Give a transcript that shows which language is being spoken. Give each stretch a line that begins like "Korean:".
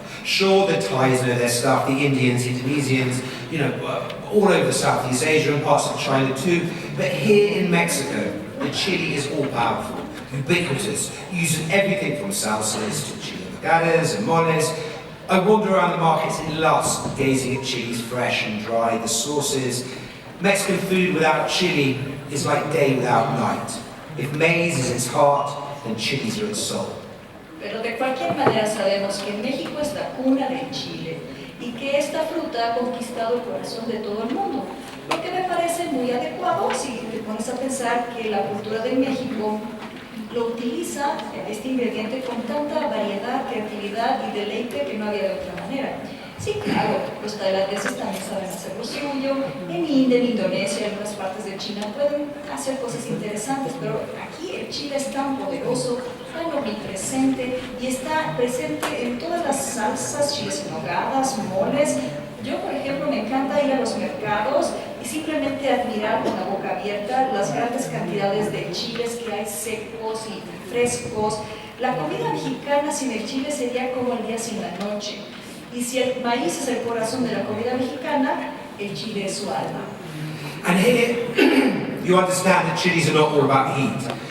English: Sure, the Thais know their stuff, the Indians, Indonesians, all over Southeast Asia and parts of China too, but here in Mexico, the chili is all-powerful, ubiquitous, used in everything from salsas to chili regadas and moles. I wander around the markets in lust, gazing at chilies fresh and dry, the sauces. Mexican food without chili is like day without night. If maize is its heart, then chilies are its soul.
Spanish: Pero de cualquier manera sabemos que México es la cuna del chile y que esta fruta ha conquistado el corazón de todo el mundo, lo que me parece muy adecuado si te pones a pensar que la cultura de México lo utiliza, este ingrediente, con tanta variedad, creatividad y deleite que no había de otra manera. Sí, claro, los tailandeses también saben hacer lo suyo, en India, en Indonesia, en algunas partes de China pueden hacer cosas interesantes, pero aquí el chile es tan poderoso, tan omnipresente y está presente en todas las salsas, chiles en nogadas, moles. Yo, por ejemplo, me encanta ir a los mercados y simplemente admirar con la boca abierta las grandes cantidades de chiles que hay secos y frescos. La comida mexicana sin el chile sería como el día sin la noche. Y si el maíz es el corazón de la comida mexicana, el chile es su alma.
English: And here, you understand that chilies are not all about heat.